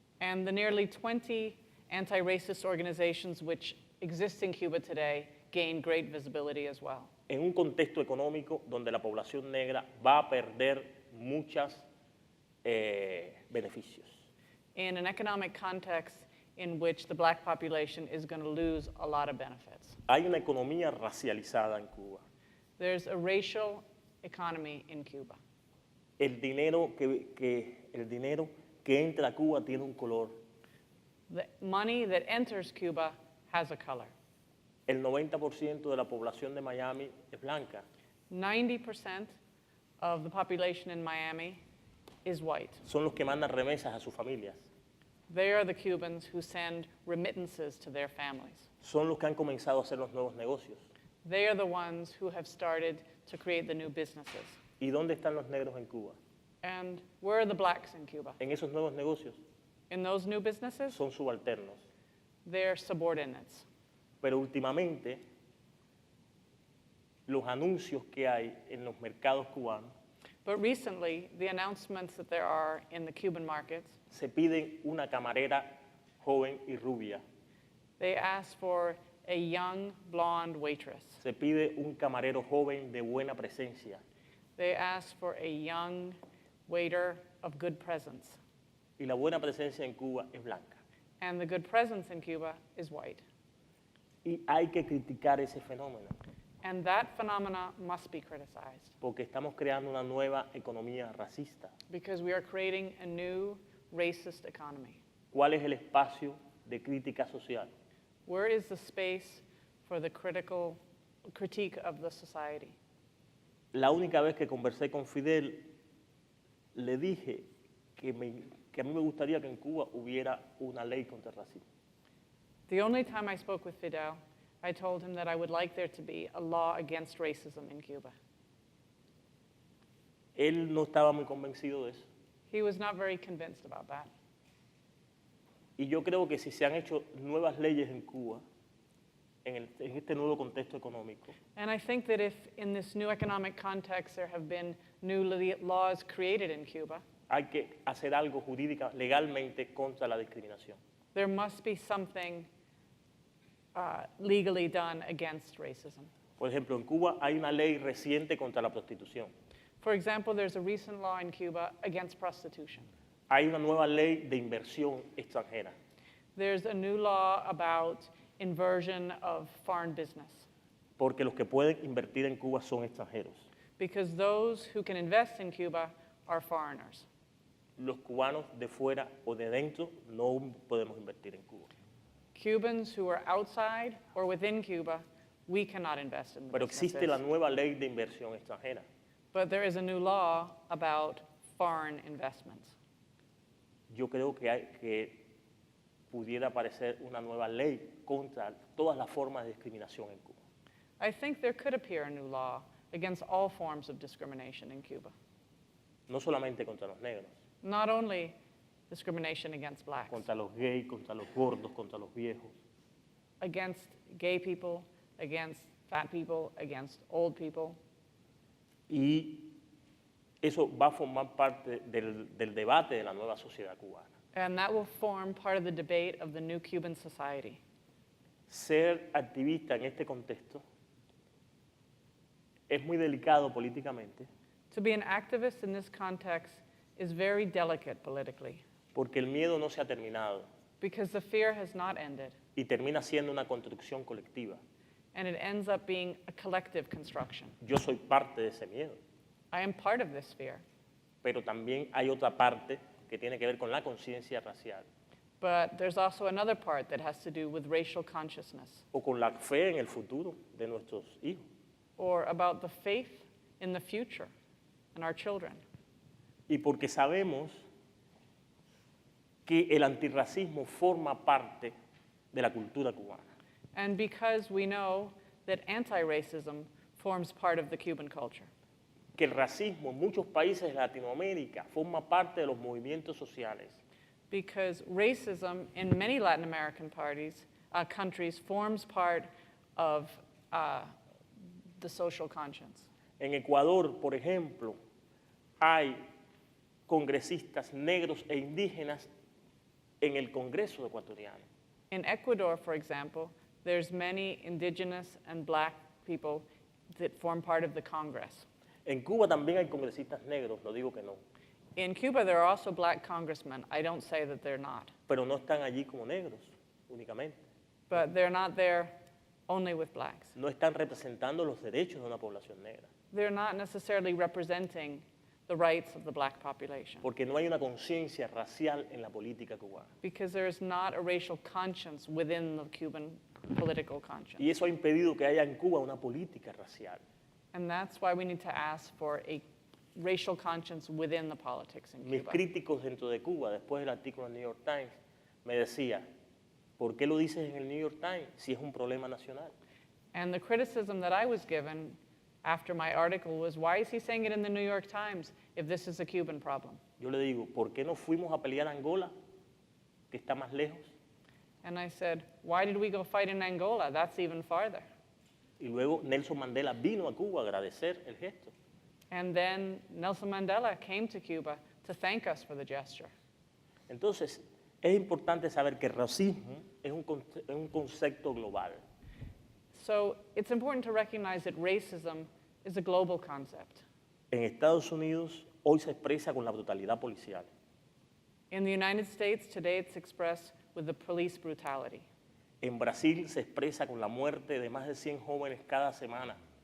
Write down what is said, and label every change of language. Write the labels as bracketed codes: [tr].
[en] And the nearly 20 anti-racist organizations which exist in Cuba today gain great visibility as well. [es] En un contexto económico donde la población negra va a perder muchos beneficios. [en] In an economic context in which the black population is going to lose a lot of benefits. [es] Hay una economía racializada en Cuba. [en] There's a racial economy in Cuba. [es] El dinero que entra a Cuba tiene un color. [en] The money that enters Cuba has a color. [es] El 90% de la población de Miami es blanca. [en] 90% of the population in Miami is white. [es] Son los que mandan remesas a sus familias. [en] They are the Cubans who send remittances to their families. [es] Son los que han comenzado a hacer los nuevos negocios. [en] They are the ones who have started to create the new businesses. [es] ¿Y dónde están los negros en Cuba? [en] And where are the blacks in Cuba? [es] En esos nuevos negocios [en] In those new businesses, [es] son subalternos. [en] they're subordinates. [es] Pero últimamente, los anuncios que hay en los mercados cubanos [en] But recently, the announcements that there are in the Cuban markets, [es] se piden una camarera joven y rubia. [en] they ask for a young blonde waitress. [es] Se pide un camarero joven de buena presencia. [en] They ask for a young waiter of good presence. [es] Y la buena presencia en Cuba es blanca. [en] And the good presence in Cuba is white. [es] Y hay que criticar ese fenómeno, [en] And that phenomena must be criticized [es] porque estamos creando una nueva economía racista. [en] because we are creating a new racist economy. [es] ¿Cuál es el espacio de crítica social? [en] Where is the space for the critical critique of the society? [es] La única vez que conversé con Fidel, le dije que a mí me gustaría que en Cuba hubiera una ley contra el racismo. [en] The only time I spoke with Fidel, I told him that I would like there to be a law against racism in Cuba. [es] Él no estaba muy convencido de eso. [en] He was not very convinced about that. [es] Y yo creo que si se han hecho nuevas leyes en Cuba, en este nuevo contexto económico, [en] And I think that if in this new economic context there have been new laws created in Cuba, [es] hay que hacer algo jurídica, legalmente contra la discriminación. [en] there must be something legally done against racism. [es] Por ejemplo, en Cuba hay una ley reciente contra la prostitución. [en] For example, there's a recent law in Cuba against prostitution. [es] Hay una nueva ley de inversión extranjera. [en] There's a new law about inversion of foreign business, [es] Porque los que pueden invertir en Cuba son extranjeros. [en] because those who can invest in Cuba are foreigners. [es] Los cubanos de fuera o de dentro no podemos invertir en Cuba. [en] Cubans who are outside or within Cuba, we cannot invest in the [es] Pero existe la [en] businesses. [es] nueva ley de inversión extranjera. [en] But there is a new law about foreign investments. [es] Yo creo que pudiera aparecer una nueva ley contra todas las formas de discriminación en Cuba. [en] I think there could appear a new law against all forms of discrimination in Cuba. [es] No solamente contra los negros, [en] Not only discrimination against blacks, [es] contra los gays, contra los gordos, contra los viejos. [en] against gay people, against fat people, against old people. [es] Y eso va a formar parte del debate de la nueva sociedad cubana. [en] And that will form part of the debate of the new Cuban society. [es] Ser activista en este contexto es muy delicado políticamente [en] To be an activist in this context is very delicate politically [es] porque el miedo no se ha terminado [en] because the fear has not ended [es] y termina siendo una construcción colectiva. [en] and it ends up being a collective construction. [es] Yo soy parte de ese miedo, [en] I am part of this fear, [es] pero también hay otra parte que tiene que ver con la conciencia racial [en] but there's also another part that has to do with racial consciousness [es] o con la fe en el futuro de nuestros hijos. [en] or about the faith in the future and our children. [es] Y porque sabemos que el antirracismo forma parte de la cultura cubana. [en] And because we know that anti-racism forms part of the Cuban culture, [es] Que el racismo en muchos países de Latinoamérica forma parte de los movimientos sociales. [en] because racism in many Latin American countries forms part of the social conscience. [es] En Ecuador, por ejemplo, hay congresistas negros e indígenas en el Congreso ecuatoriano. [en] In Ecuador, for example, there's many indigenous and black people that form part of the Congress. [es] En Cuba también hay congresistas negros, no digo que no, [en] In Cuba, there are also black congressmen. I don't say that they're not, [es] pero no están allí como negros únicamente. [en] but they're not there only with blacks. [es] No están representando los derechos de una población negra, [en] They're not necessarily representing the rights of the black population [es] porque no hay una conciencia racial en la política cubana. [en] because there is not a racial conscience within the Cuban political conscience. [es] Y eso ha impedido que haya en Cuba una política racial. [en] And that's why we need to ask for a racial conscience within the politics in [es] Mis críticos dentro de Cuba, después del artículo del New York Times, me decían, ¿por qué lo dices en el New York Times si es un problema nacional? [en] And the criticism that I was given after my article was, why is he saying it in the New York Times if this is a Cuban problem? [es] Yo le digo, ¿por qué no fuimos a pelear a Angola, que está más lejos? [en] And I said, why did we go fight in Angola? That's even farther. [es] Y luego Nelson Mandela vino a Cuba a agradecer el gesto. [en] And then Nelson Mandela came to Cuba to thank us for the gesture. [es] Entonces, es importante saber que el racismo es un concepto global. [en] So it's important to recognize that racism is a global concept. [es] En Estados Unidos hoy se expresa con la brutalidad policial. [en] In the United States, today it's expressed with the police brutality. [es] En Brasil se expresa con la muerte de más de 100 jóvenes cada semana.